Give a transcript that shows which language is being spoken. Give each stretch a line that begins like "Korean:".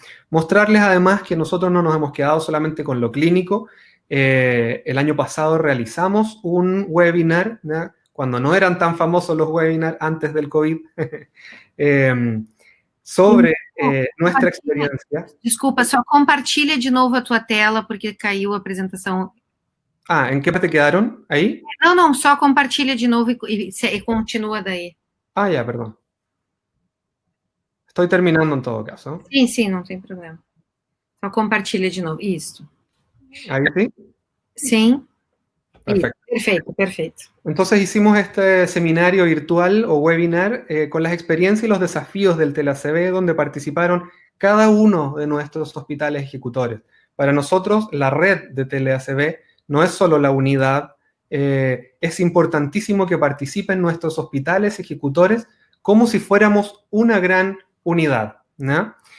Spanish: Mostrarles además que nosotros no nos hemos quedado solamente con lo clínico. El año pasado realizamos un webinar, ¿no? Cuando no eran tan famosos los webinars antes del COVID, sobre nuestra experiencia.
Portuguese: Desculpa, só compartilha de novo a tua tela, porque caiu a apresentação.
Spanish: Ah, ¿en qué parte quedaron? ¿Ahí?
Portuguese: Não, só compartilha de novo e continua daí.
Spanish: Ah, ya, perdón. Estoy terminando en todo caso.
Portuguese: Sim, não tem problema. Só compartilha de novo, isso.
Spanish: ¿Ahí sí?
Portuguese: Sim.
Spanish: Perfecto.
Portuguese: Perfeito.
Spanish: Entonces hicimos este seminario virtual o webinar con las experiencias y los desafíos del TLACB, donde participaron cada uno de nuestros hospitales ejecutores. Para nosotros, la red de TLACB no es solo la unidad, es importantísimo que participen nuestros hospitales ejecutores como si fuéramos una gran unidad, ¿no?